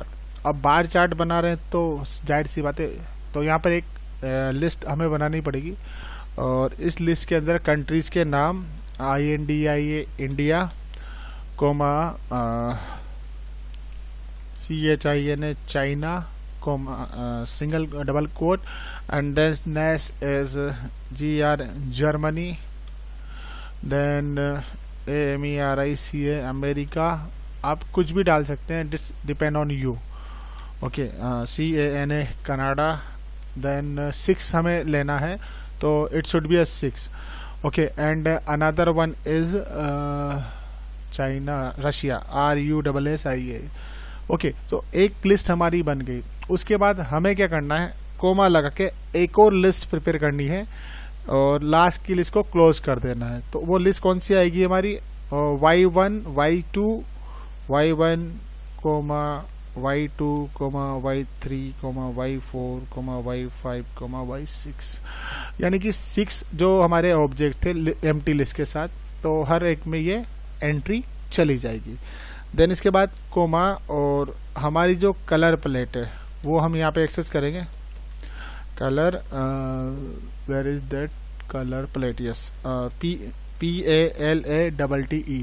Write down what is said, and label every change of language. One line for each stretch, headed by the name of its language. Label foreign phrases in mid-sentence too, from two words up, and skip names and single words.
Hindi: अब
English: bar chart
Hindi: बना रहे हैं तो जाहिर सी बात है, तो यहाँ पर एक लिस्ट हमें बनानी पड़ेगी, और इस लिस्ट के अंदर कंट्रीज के नाम INDIA इंडिया, कोमा CHINA चाइना, कोमा
English: single double quote, and then next is
Hindi: GR जर्मनी, देन AMERICA अमेरिका। आप कुछ भी डाल सकते हैं,
English: depend on you.
Hindi: ओके, CANA कनाडा, देन 6 हमें लेना है, तो
English: it should be 6. Okay, and another one is China, Russia, RUSSIA.
Hindi: ओके, तो एक लिस्ट हमारी बन गई। उसके बाद हमें क्या करना है, कोमा लगा के एक और लिस्ट प्रिपेयर करनी है, और लास्ट की लिस्ट को क्लोज कर देना है। तो वो लिस्ट कौन सी आएगी हमारी, y1 y2 y1 कोमा y2 y3 y4 y5 y6, यानी कि 6 जो हमारे ऑब्जेक्ट थे
English: empty list
Hindi: के साथ, तो हर एक में ये एंट्री चली जाएगी। देन इसके बाद कोमा, और हमारी जो
English: color plate
Hindi: है वो हम यहाँ पे एक्सेस करेंगे।
English: Color, where is that color plate, yes, PALATTE.